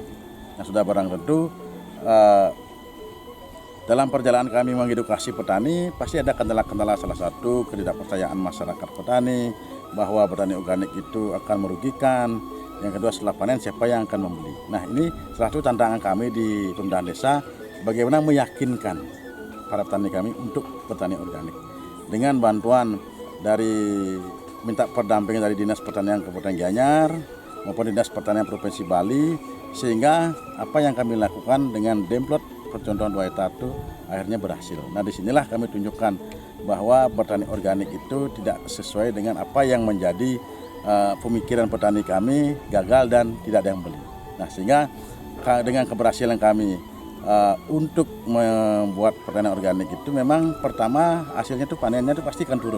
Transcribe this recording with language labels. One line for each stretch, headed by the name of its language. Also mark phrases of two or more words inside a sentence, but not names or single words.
Indonesian: Nah, sudah barang tentu dalam perjalanan kami mengedukasi petani pasti ada kendala-kendala, salah satu ketidakpercayaan masyarakat petani bahwa petani organik itu akan merugikan. Yang kedua, setelah panen siapa yang akan membeli. Nah, ini salah satu tantangan kami di pemerintahan desa, bagaimana meyakinkan para petani kami untuk petani organik. Dengan bantuan dari minta pendampingan dari Dinas Pertanian Kabupaten Gianyar maupun Dinas Pertanian Provinsi Bali, sehingga apa yang kami lakukan dengan demplot percontohan 2 hektar itu akhirnya berhasil. Nah, disinilah kami tunjukkan bahwa bertani organik itu tidak sesuai dengan apa yang menjadi pemikiran petani kami, gagal dan tidak ada yang beli. Nah, sehingga dengan keberhasilan kami untuk membuat pertanian organik itu memang pertama hasilnya itu panennya itu pasti akan turun.